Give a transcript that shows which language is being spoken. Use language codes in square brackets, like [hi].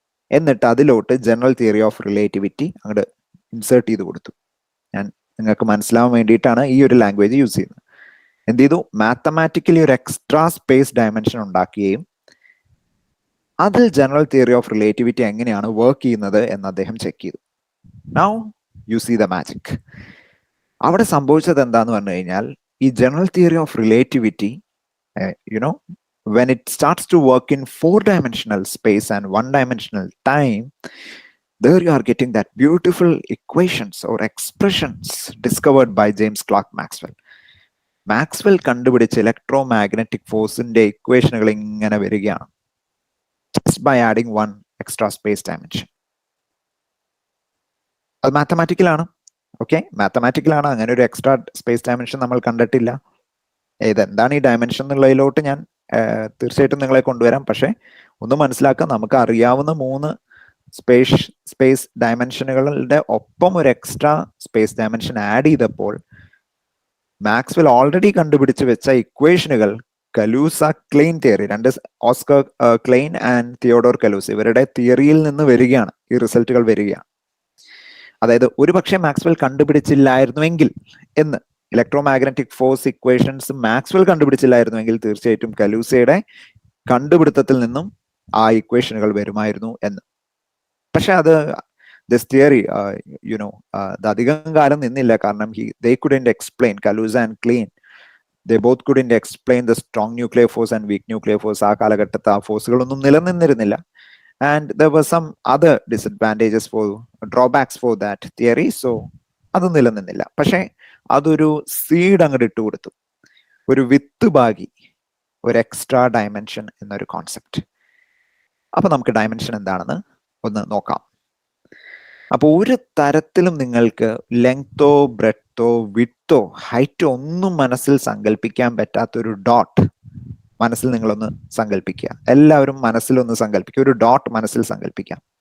[ml] എന്നിട്ട് അതിലോട്ട് general theory of relativity അങ്ങോട്ട് ഇൻസേർട്ട് ചെയ്ത് കൊടുത്തു. ഞാൻ നിങ്ങൾക്ക് മനസ്സിലാവാൻ വേണ്ടിയിട്ടാണ് ഈ ഒരു ലാംഗ്വേജ് യൂസ് ചെയ്യുന്നത്. എന്ത് ചെയ്തു? മാത്തമാറ്റിക്കലി ഒരു എക്സ്ട്രാ സ്പേസ് ഡയമെൻഷൻ ഉണ്ടാക്കുകയും അതിൽ ജനറൽ തിയറി ഓഫ് റിലേറ്റിവിറ്റി എങ്ങനെയാണ് വർക്ക് ചെയ്യുന്നത് എന്ന് അദ്ദേഹം ചെക്ക് ചെയ്തു. [en] Now you see the magic. [ml] അവിടെ സംഭവിച്ചത് എന്താന്ന് പറഞ്ഞു കഴിഞ്ഞാൽ ഈ general theory of relativity [en] when it starts to work in 4-dimensional space and 1-dimensional time, there you are getting that beautiful equations or expressions discovered by James Clerk Maxwell. [ml] Maxwell കണ്ടുപിടിച്ച electromagnetic ഫോഴ്സിന്റെ ഇക്വേഷനുകൾ ഇങ്ങനെ വരികയാണ്, [en] just by adding 1 extra space dimension. [ml] അത് മാത്തമാറ്റിക്കലാണ്. Okay, മാത്തമാറ്റിക്കലാണ്. അങ്ങനെ ഒരു extra space dimension നമ്മൾ കണ്ടിട്ടില്ല. ഇതെന്താണ് ഈ ഡയമെൻഷൻ എന്നുള്ളതിലോട്ട് ഞാൻ തീർച്ചയായിട്ടും നിങ്ങളെ കൊണ്ടുവരാം. പക്ഷെ ഒന്ന് മനസ്സിലാക്കാം, നമുക്ക് അറിയാവുന്ന 3 സ്പേസ് ഡയമെൻഷനുകളുടെ ഒപ്പം ഒരു എക്സ്ട്രാ സ്പേസ് ഡയമെൻഷൻ ആഡ് ചെയ്തപ്പോൾ മാക്സ്വെൽ ഓൾറെഡി കണ്ടുപിടിച്ച് വെച്ച ഇക്വേഷനുകൾ കലൂസ Klein theory, 2 Oscar Klein and Theodore കലൂസ, ഇവരുടെ തിയറിയിൽ നിന്ന് വരികയാണ് ഈ റിസൾട്ടുകൾ വരികയാണ്. അതായത് ഒരു പക്ഷേ മാക്സ്വെൽ കണ്ടുപിടിച്ചില്ലായിരുന്നുവെങ്കിൽ എന്ന്, ഇലക്ട്രോമാഗ്നറ്റിക് ഫോഴ്സ് ഇക്വേഷൻസ് മാക്സ്വെൽ കണ്ടുപിടിച്ചില്ലായിരുന്നുവെങ്കിൽ തീർച്ചയായിട്ടും കലൂസയുടെ കണ്ടുപിടുത്തത്തിൽ നിന്നും ആ ഇക്വേഷനുകൾ വരുമായിരുന്നു എന്ന്. പക്ഷെ അത് ദിസ് തിയറി അത് അധികം കാലം നിന്നില്ല. [en] കാരണം they couldn't explain, Kaluza and Klein, they both couldn't explain the strong nuclear force and weak nuclear force. [ml] ആ കാലഘട്ടത്ത് ആ ഫോഴ്സുകളൊന്നും നിലനിന്നിരുന്നില്ല. [en] And there were some other disadvantages drawbacks for that theory. [ml] So അത് നിലനിന്നില്ല. പക്ഷെ അതൊരു സീഡ് അങ്ങോട്ട് ഇട്ട് കൊടുത്തു, ഒരു വിത്ത് ഭാഗി, ഒരു എക്സ്ട്രാ ഡയമെൻഷൻ എന്നൊരു കോൺസെപ്റ്റ്. അപ്പൊ നമുക്ക് ഡയമെൻഷൻ എന്താണെന്ന് ഒന്ന് നോക്കാം. അപ്പൊ ഒരു തരത്തിലും നിങ്ങൾക്ക് ലെങ്തോ ബ്രെഡ്ത്തോ വിഡ്ത്തോ ഹൈറ്റോ ഒന്നും മനസ്സിൽ സങ്കല്പിക്കാൻ പറ്റാത്തൊരു ഡോട്ട് മനസ്സിൽ നിങ്ങളൊന്ന് സങ്കല്പിക്കുക. എല്ലാവരും മനസ്സിലൊന്ന് സങ്കല്പിക്കുക, ഒരു ഡോട്ട് മനസ്സിൽ സങ്കല്പിക്കാം.